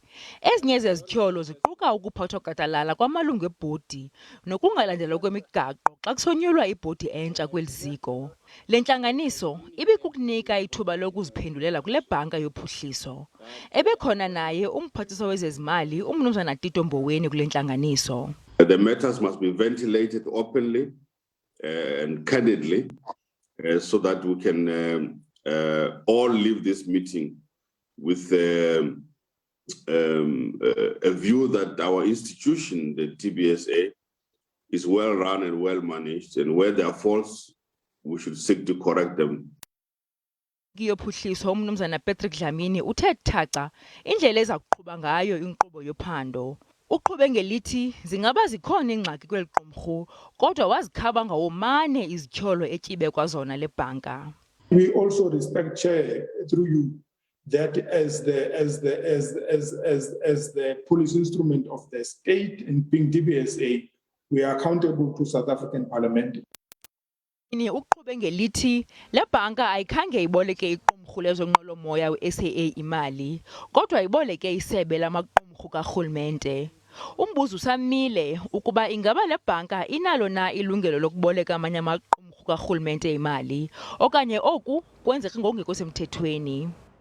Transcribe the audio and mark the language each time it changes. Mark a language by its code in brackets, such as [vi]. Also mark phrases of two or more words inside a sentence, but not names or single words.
[xh] Ezinye zezityholo ziquka ukuphathwa gadalala kwamalungu ebhodi nokungalandelwa kwemigaqo xa kusonyulwa ibhodi entsha kweli ziko. Le ntlanganiso ibikukunika ithuba lokuziphendulela kule bhanka yophuhliso. Ebekhona naye umphathiswa wezezimali uMnumzana Tito Mboweni kule ntlanganiso. [en] The matters must be ventilated openly and candidly. So that we can all leave this meeting with a view that our institution, the iDBSA, is well run and well managed, and where there are faults, we should seek to correct them. [xh] Yophuhliso uMnumzana Patrick Dlamini uthe thaca indlela ezakuqhuba ngayo inkqubo yophando. Uqhube ngelithi zingaba zikhona ingxaki kweli qumrhu kodwa wazikhaba ngawomane izityholo ebekwa zona lebhanka. [en] We also respect, Chair, through you, that as the police instrument of the state and being iDBSA, we are accountable to South African Parliament. [xh] Uqhube ngelithi le bhanka ayikhange iboleke iqumrhu lezonqwelomoya we-SAA imali kodwa iboleke isebe lamaqumrhu kaRhulemente. Umbuzo usamile ukuba ingaba le bhanka inalo na ilungelo lokuboleka amanye amaqumrhu kaRhulemente imali okanye oku kwenzeka ngokungekho semthethweni.